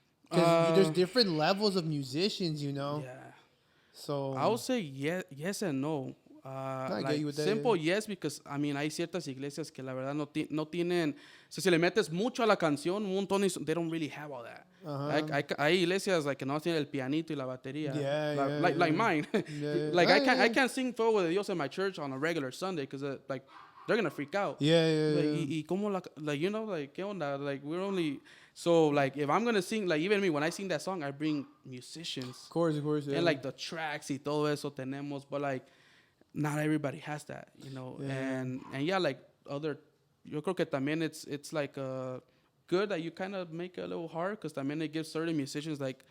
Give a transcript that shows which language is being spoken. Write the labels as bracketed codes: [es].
[en] Because there's different levels of musicians, you know? Yeah. So I would say yes and no. I Like, get you with that, simple, yes, because, I mean, [es] hay ciertas iglesias que la verdad no tienen... So, si le metes mucho a la canción, un montón, [en] they don't really have all that. [es] Hay iglesias like, que no tienen el pianito y la batería. [en] Like mine. Like, I can't sing Fuego de Dios in my church on a regular Sunday because, like, they're going to freak out. [es] Y como like, you know, like, ¿qué onda? [en] Like, we're only... So, like, if I'm going to sing, like, even me, when I sing that song, I bring musicians. Of course, yeah. And, like, the tracks [es] y todo eso tenemos. [en] But, like, not everybody has that, you know. And yeah, like, [es] yo creo que también [en] it's like good that you kind of make it a little hard because también it gives certain musicians, like,